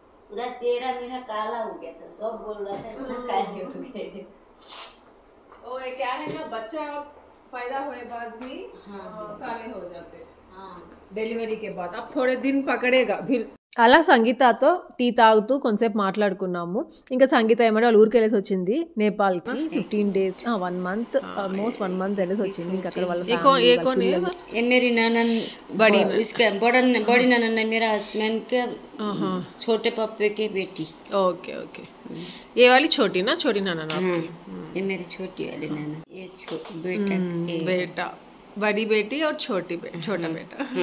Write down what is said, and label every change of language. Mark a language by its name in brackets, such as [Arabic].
[Hindi] पूरा चेहरा मेरा काला हो गया था, सब बोल रहा था इतना काले हो गए। ओ ये क्या है ना, बच्चा पैदा हुए बाद भी हाँ। काले हो जाते हैं हाँ డెలివరీ కే బాద్. अब थोड़े दिन పకడేగా ఫిర్. [Telugu] అలా సంగీతతో టీ తాగుతూ కొంతసేపు మాట్లాడుకున్నాము. ఇంకా సంగీత ఏమంటే వాళ్ళ ఊరికి వెళ్ళేసి వచ్చింది నేపాల్కి. [English] 15 days 1 month [Telugu] ఆల్మోస్ట్ 1 month వెళ్ళేసి వచ్చింది. ఇంకా అక్కడ వాళ్ళ [Hindi] ये मेरी ननन बड़ी, इसका बड़ी ननन है मेरा हस्बैंड के छोटे पप्पे की बेटी। ओके ओके, ये वाली छोटी ना, छोटी नाना ना आपकी? ये मेरी छोटी वाली ननन, ये बेटा बेटा, बड़ी बेटी और छोटा बेटा।